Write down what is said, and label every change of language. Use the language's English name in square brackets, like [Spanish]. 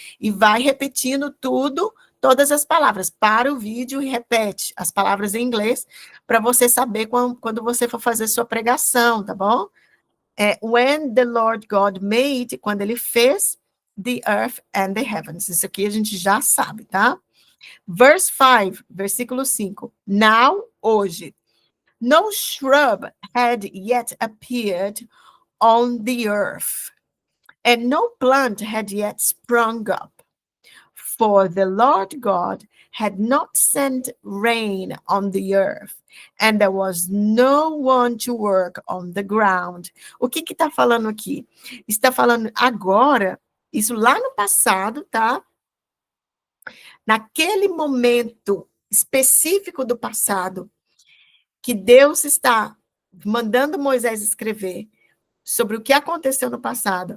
[Portuguese] E vai repetindo tudo, todas as palavras. Para o vídeo e repete as palavras em inglês, para você saber quando você for fazer sua pregação, tá bom? [English] When the Lord God made, [Portuguese] quando ele fez [English] the earth and the heavens. [Portuguese] Isso aqui a gente já sabe, tá? Verse 5, versículo 5. Now, hoje. [English] No shrub had yet appeared on the earth, and no plant had yet sprung up, for the Lord God had not sent rain on the earth, and there was no one to work on the ground. [Portuguese] O que está falando aqui? Está falando agora, isso lá no passado, tá? Naquele momento específico do passado, que Deus está mandando Moisés escrever sobre o que aconteceu no passado.